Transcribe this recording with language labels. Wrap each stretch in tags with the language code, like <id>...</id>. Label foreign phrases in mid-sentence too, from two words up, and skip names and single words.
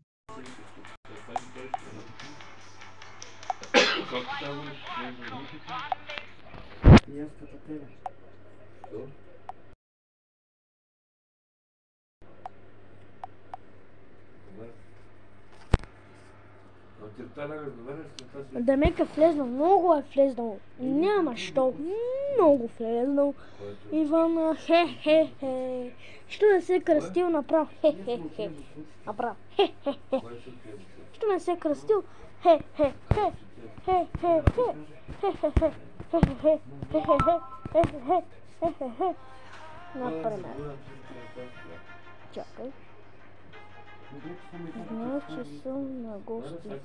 <bg>Демек е влезнал, много е влезнал. Няма що, много влезнал. Иван, хе-хе-хе. Що не се е кръстил, направо хе-хе-хе. Направо хе-хе-хе. Що не се е кръстил, хе-хе-хе. Хе-хе-хе. Хе-хе-хе. Хе-хе-хе. Хе-хе-хе. Хе-хе-хе. Хе-хе-хе. Например. Чакай. Значи съм на гости.</bg>